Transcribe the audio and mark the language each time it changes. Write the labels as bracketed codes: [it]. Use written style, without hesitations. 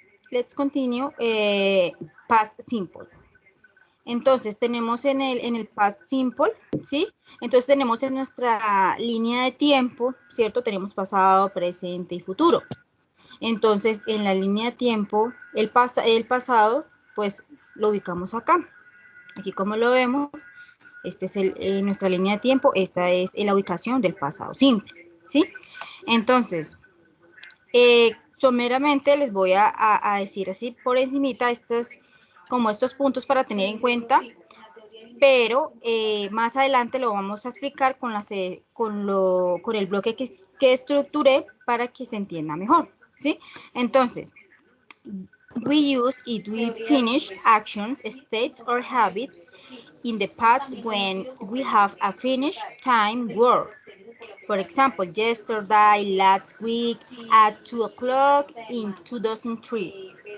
[en] Let's continue past simple. [es] Entonces tenemos en el past simple, ¿sí? Entonces tenemos en nuestra línea de tiempo, ¿cierto? Tenemos pasado, presente y futuro. Entonces en la línea de tiempo, el pasado, pues lo ubicamos acá. Aquí como lo vemos, esta es nuestra línea de tiempo, esta es la ubicación del pasado simple, ¿sí? Entonces, someramente les voy a decir así por encimita estos puntos para tener en cuenta, pero más adelante lo vamos a explicar con el bloque que estructuré para que se entienda mejor, ¿sí? [en] Entonces, we use it with finished actions, states, or habits in the past when we have a finished time word. For example, yesterday, last week, at 2 o'clock in 2003.